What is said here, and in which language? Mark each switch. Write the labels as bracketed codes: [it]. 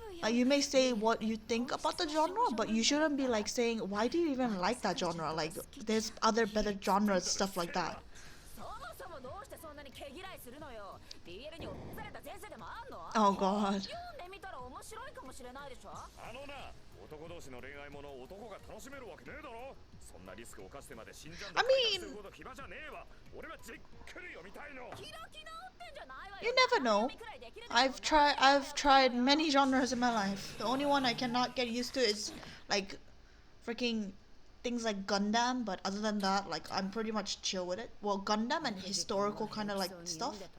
[en] You may say what you think about the genre, but you shouldn't be like saying, why do you even like that genre? Like, there's other better genres, stuff like that. [ja] そもそもどうしてそんなに毛嫌いするのよ。BL に落とされた前世でもあんの？ [en] Oh god. [ja] 読んでみたら面白いかもしれないでしょ。あのな、男同士の恋愛ものを男が楽しめるわけねえだろ。そんなリスクを冒してまで死んじゃうんだ。 [en] I mean, [ja] するほど暇じゃねえわ。俺はじっくり読みたいの。開き直ってんじゃないわよ。 [en] you never know. I've tried many genres in my life. The only one I cannot get used to is like freaking things like Gundam, but other than that, like I'm pretty much chill with it. Well, Gundam and historical kind of like stuff.